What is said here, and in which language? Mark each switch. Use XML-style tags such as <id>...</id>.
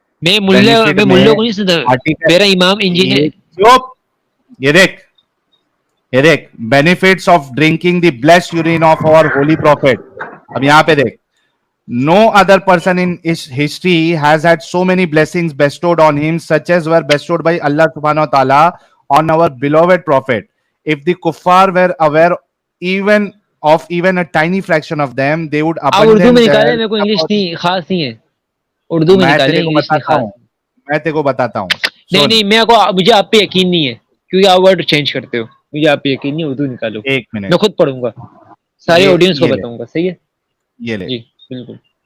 <ur>میں ملے کو نہیں سنتا, میرا امام انجینئر. یہ دیکھ</ur> <en>benefits of drinking the blessed urine of our holy prophet.</en> <ur>اب یہاں پہ دیکھ,</ur> <en>no other person in history has had so many blessings bestowed on him such as were bestowed by Allah subhanahu wa ta'ala on our beloved prophet. If the kuffar were aware even a tiny fraction of them, they would abandon</en> <ur>Urdu میں نکالے, میرے کو English نہیں خاص نہیں ہے, اردو میں نکالے, انگلش نہیں خاص. میں تیرے کو بتاتا ہوں. نہیں مجھے آپ پہ یقین نہیں ہے کیونکہ آپ ورڈ چینج کرتے ہو. مجھے آپ پہ یقین نہیں, اردو نکالو. ایک منٹ میں خود پڑھوں گا, سارے آڈینس کو بتاؤں گا. صحیح ہے, یہ لے. جی بالکل.</ur>